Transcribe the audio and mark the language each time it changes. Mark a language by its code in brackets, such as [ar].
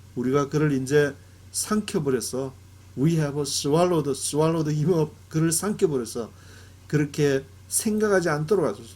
[ko] 우리가 그를 이제 삼켜버렸어. [en] We have swallowed him up. [ko] 그를 삼켜버렸어. 그렇게 생각하지 않도록 하소서.